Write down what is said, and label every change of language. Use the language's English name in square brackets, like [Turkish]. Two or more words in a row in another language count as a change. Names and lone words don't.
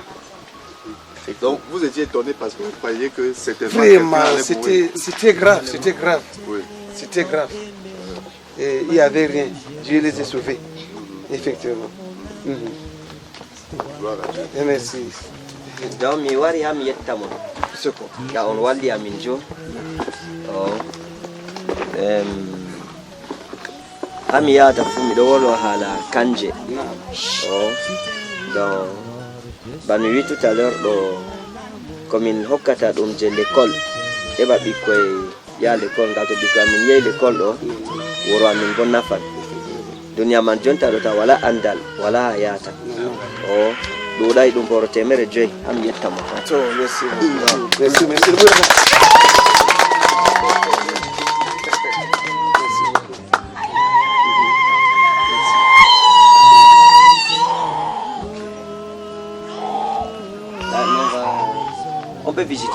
[French] Donc vous étiez étonné parce que vous croyez que c'était vraiment, c'était grave. Oui. C'était grave. Et il n'y avait rien. Dieu les a sauvés. Effectivement. Voilà. Et merci. Donc, [Fula] mi wari ha mi yetta mon. Ka on walli amin jo. Ha mi yata fu mi ɗo wolwa hala Kanje. Donc, ba mi wi [French] tout à l'heure [Fula] ɗo komin hokkata ɗum je l'école. Heɓa ɓikkoy ya l'école, ngam to ɓikkoy amin yehi l'école ɗo wuro amin bo nafan. Duniya man jonta ɗo ta wala andal, wala yata. ɗuuɗay ɗum boro 500 ham yettamo. [French] Merci. On peut visiter?